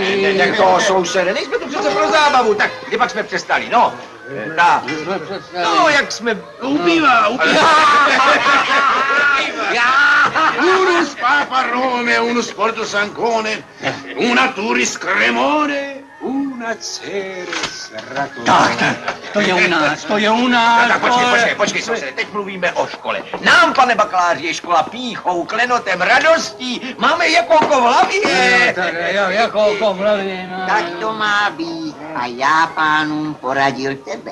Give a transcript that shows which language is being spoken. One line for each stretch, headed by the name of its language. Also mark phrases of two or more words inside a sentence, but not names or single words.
Czech: Tak toho sousede, nejsme tu přece pro zábavu, tak kdy pak jsme přestali, no. No, jak jsme... Ubývá.
Latin: Unus papa Rome, unus porto sancone, una turis cremone,
Czech: na dcery z Rakouska. Tak, to je u nás, to je u nás. Tak počkej, sousede, teď mluvíme o škole. Nám, pane bakaláři, je škola pýchou, klenotem, radostí, máme jako v hlavě. Tak jako oko v hlavě, no. Tak to má být. A já pánům poradil tebe.